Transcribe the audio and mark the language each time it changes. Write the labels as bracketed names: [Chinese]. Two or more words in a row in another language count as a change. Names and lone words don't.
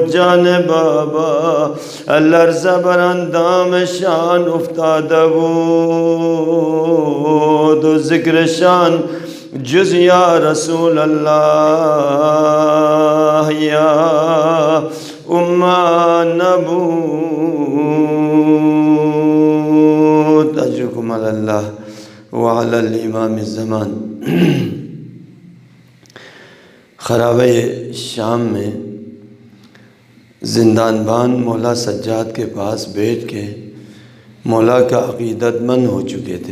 [Persian] جان بابا لرزه بر اندامشان افتاده بود و ذکرشان جز یا رسول الله یا اما نبود. [Arabic] علی اللہ وعلی الامام الزمان۔ [Urdu] خرابہ شام میں زندان بان مولا سجاد کے پاس بیٹھ کے مولا کا عقیدت مند ہو چکے تھے۔